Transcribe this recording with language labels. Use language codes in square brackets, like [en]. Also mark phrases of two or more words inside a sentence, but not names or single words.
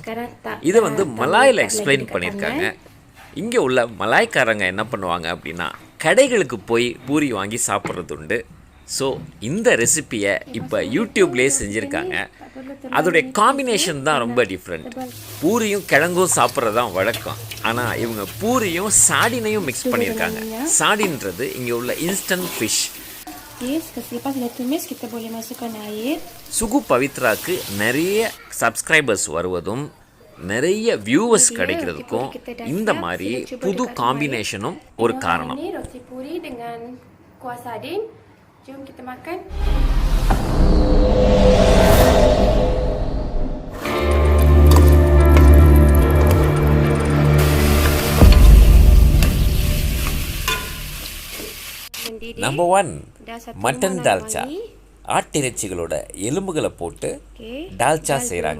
[ta] இதை மலாயில் எக்ஸ்பிளைன் பண்ணியிருக்காங்க. இங்கே உள்ள மலாய்க்காரங்க என்ன பண்ணுவாங்க அப்படின்னா, கடைகளுக்கு போய் பூரி வாங்கி சாப்பிட்றது உண்டு. ஸோ இந்த ரெசிப்பியை இப்போ யூடியூப்லேயே செஞ்சுருக்காங்க. அதோடைய காம்பினேஷன் தான் ரொம்ப டிஃப்ரெண்ட். பூரியும் கிழங்கும் சாப்பிட்றது தான் வழக்கம், ஆனால் இவங்க பூரியும் சாடினையும் மிக்ஸ் பண்ணியிருக்காங்க. சாடின்றது இங்கே உள்ள [en] instant fish. [ms] Selepas dah tumis, kita boleh masukkan air. [ta] சுகு பவித்ராக்கு நிறைய சப்ஸ்கிரைபர்ஸ் வருவதும் நிறைய வியூவர்ஸ் கிடைக்கிறதுக்கும் இந்த மாதிரி புது காம்பினேஷனும் ஒரு காரணம். [ms] Ini roti puri dengan kuah sardin. Jom kita makan. [ta] நம்பர் 1 மட்டன் டால்ச்சா. ஆட்டிறைச்சிகளோட எலும்புகளை போட்டு டால்ச்சா செய்கிறாங்க.